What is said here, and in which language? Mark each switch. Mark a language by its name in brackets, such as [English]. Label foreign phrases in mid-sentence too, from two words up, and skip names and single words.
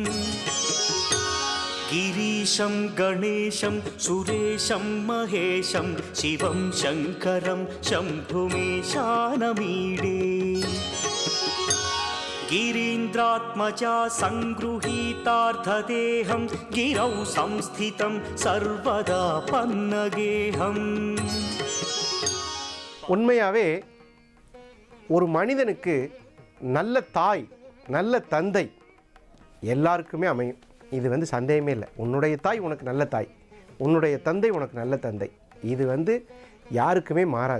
[Sanskrit] गिरीशं गणेशं सुरेशं महेशं शिवं शङ्करं शम्भुमेशानमीडे गिरीन्द्रात्मजा सङ्गृहीतार्थदेहं गिरौ संस्थितं सर्वदा पन्नगेहम्. [Tamil] உண்மையாகவே ஒரு மனிதனுக்கு நல்ல தாய் நல்ல தந்தை எல்லாருக்குமே அமையும். இது சந்தேகமே இல்லை. உன்னுடைய தாய் உனக்கு நல்ல தாய், உன்னுடைய தந்தை உனக்கு நல்ல தந்தை, இது யாருக்குமே மாறாது.